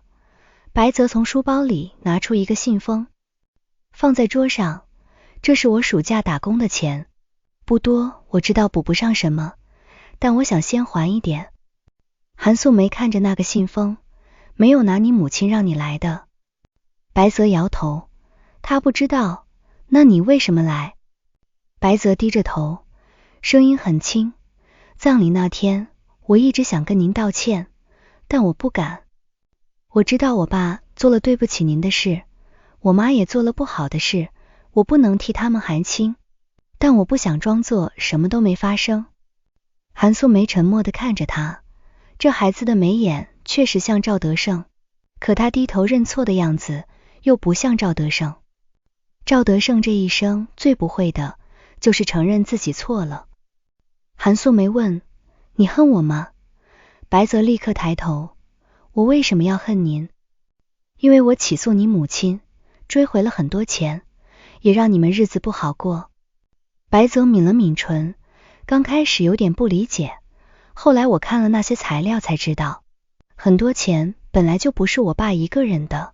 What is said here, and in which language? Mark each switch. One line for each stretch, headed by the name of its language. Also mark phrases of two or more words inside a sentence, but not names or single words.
Chinese: 白澤從書包裡拿出一個信封，放在桌上：“這是我暑假打工的錢，不多，我知道補不上什麼，但我想先還一點。” 韓素梅看着那個信封：“沒有拿你母親讓你來的。” 白澤搖頭：“他不知道。那你為什麼來？”白澤低着頭，聲音很輕：“葬禮那天，我一直想跟您道歉，但我不敢。我知道我爸做了對不起您的事，我媽也做了不好的事，我不能替他們含清，但我不想裝作什麼都沒發生。” 韓素梅沉默地看着他，這孩子的眉眼確實像趙德勝，可他低頭認錯的樣子又不像趙德勝。趙德勝這一生最不會的就是承認自己錯了。韓素梅問：“你恨我嗎？” 白澤立刻抬頭：“我為什麼要恨您？因為我起訴你母親，追回了很多錢，也讓你們日子不好過。” 白澤抿了抿唇，剛開始有點不理解，後來我看了那些材料才知道，很多錢本來就不是我爸一個人的。